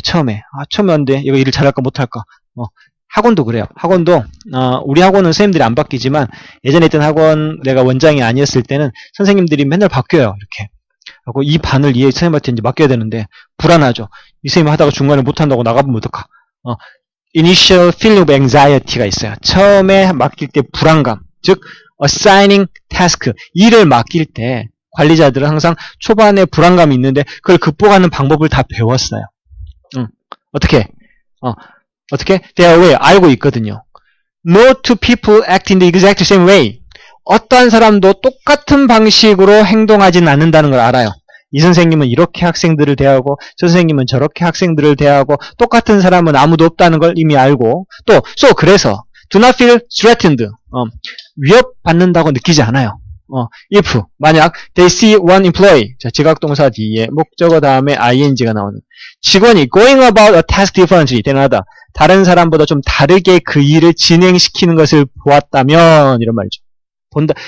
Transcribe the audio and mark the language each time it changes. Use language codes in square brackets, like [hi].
[ko] 처음에 처음에 왔는데 이거 일을 잘할까 못할까. 학원도 그래요. 학원도 우리 학원은 선생님들이 안 바뀌지만 예전에 있던 학원 내가 원장이 아니었을 때는 선생님들이 맨날 바뀌어요. 이렇게 하고 이 반을 이 선생님한테 이제 맡겨야 되는데 불안하죠. 이 선생님 하다가 중간에 못한다고 나가보면 어떡하. [en] initial feeling of anxiety가 있어요. [ko] 처음에 맡길 때 불안감, 즉 assigning task, 일을 맡길 때 관리자들은 항상 초반에 불안감이 있는데 그걸 극복하는 방법을 다 배웠어요. 어떻게? [en] They are aware, [ko] 알고 있거든요. [en] No two people act in the exact same way. [ko] 어떠한 사람도 똑같은 방식으로 행동하지는 않는다는 걸 알아요. 이 선생님은 이렇게 학생들을 대하고 저 선생님은 저렇게 학생들을 대하고 똑같은 사람은 아무도 없다는 걸 이미 알고 또 그래서 [en] do not feel threatened. [ko] 위협받는다고 느끼지 않아요. if 만약 [en] they see one employee, [ko] 자, 지각동사 뒤에 목적어 다음에 ing가 나오는 직원이 [en] going about a task differently than another, [ko] 다른 사람보다 좀 다르게 그 일을 진행시키는 것을 보았다면 이런 말이죠. 본다.